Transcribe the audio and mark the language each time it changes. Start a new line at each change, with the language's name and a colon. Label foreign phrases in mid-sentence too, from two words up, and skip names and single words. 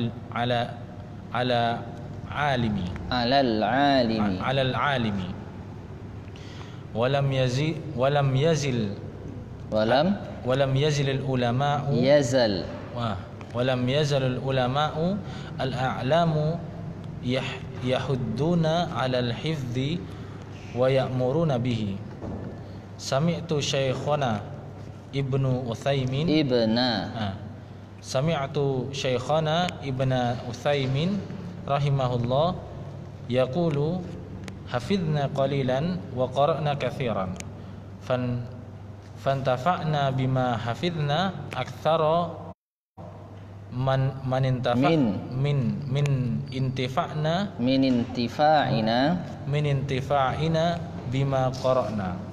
Arabic: عالمي ولم يزل العلماء الأعلام يحضون على الحفظ ويأمرون به. سمعت شيخنا ابن عثيمين رحمه الله يقول حفظنا قليلا وقرأنا كثيرا فانتفعنا بما حفظنا أكثر من انتفاعنا بما قرأنا